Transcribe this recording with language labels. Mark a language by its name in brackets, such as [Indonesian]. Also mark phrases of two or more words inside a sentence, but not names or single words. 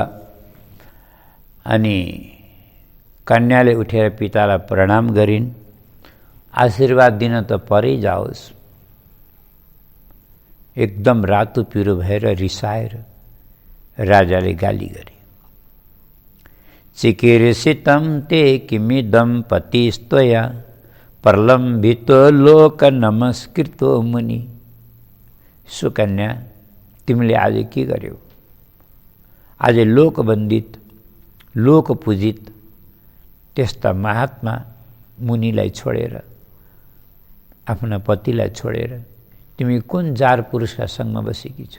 [Nepali] अनि कन्याले उठेर पितालाई प्रणाम गरिन्, आशीर्वाद दिन त परै जाओस्। एकदम रातो पिरो भएर रिसाएर राजाले गाली गरे। [Sanskrit] चिकीर्षितं ते किमिदं पतिस्त्वया प्रलम्बितो लोक नमस्कृतो मुनि। [Nepali] सुकन्या, तिमीले आज के गर्यौ? आज लोकवन्दित, लोकपूजित त्यस्ता महात्मा मुनिलाई छोडेर, आफ्ना पतिलाई छोडेर तिमी कुन जार पुरुषका सँगमा बसेकी छौ?